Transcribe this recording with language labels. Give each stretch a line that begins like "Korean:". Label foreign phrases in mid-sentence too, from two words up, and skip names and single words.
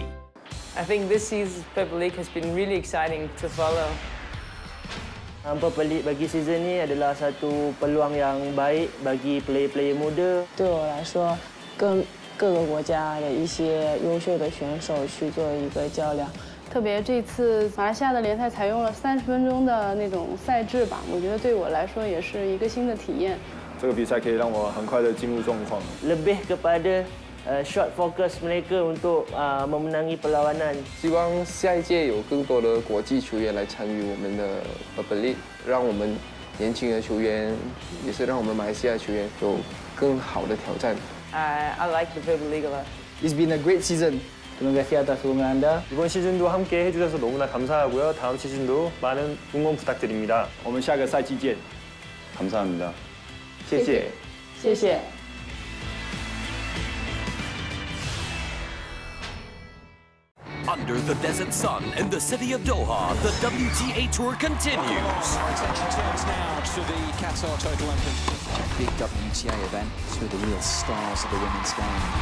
English: I think this season's Purple League has been really exciting to follow.
Malay: Purple League bagi season ni adalah satu peluang yang baik bagi player-player muda.
Chinese: 对我来说，跟各个国家的一些优秀的选手去做一个较量。特别这次马来西亚的联赛采用了30分钟的那种赛制吧，我觉得对我来说也是一个新的体验。这个比赛可以让我很快的进入状况。
Malay: Lebih kepada
English: shot focus
Malay: mereka untuk memenangi perlawanan.
Chinese: 希望下一届有更多的国际球员来参与我们的 Purple League， 让我们年轻的球员，也是让我们马来西亚球員有更好的挑戰。
English: I like the Purple League a lot. It's been a great season.
Indonesian: Terima kasih atas dukungan Anda.
Korean: 이번 시즌도 함께 해주셔서 너무나 감사하고요. 다음 시즌도 많은 응원 부탁드립니다.
Chinese: 我们下个赛季见. 감사합니다. 谢谢. 谢谢.
English: Under the desert sun in the city of Doha, the WTA Tour continues. Our attention turns now to the Qatar Total Open. Big WTA event. Two of the real stars of the women's game.